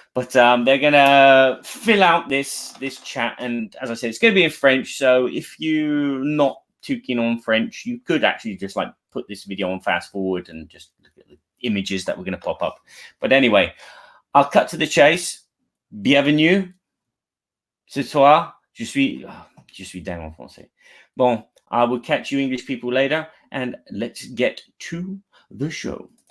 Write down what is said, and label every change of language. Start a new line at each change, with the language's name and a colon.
English: But they're going to fill out this chat, and as I said, it's going to be in French. So if you're not too keen on French, you could actually just like put this video on fast forward and just look at the images that we're going to pop up. But anyway, I'll cut to the chase.
French: Bienvenue. Ce soir, je suis dingue en français.
English: Bon, I will catch you English people later, and let's get to the show.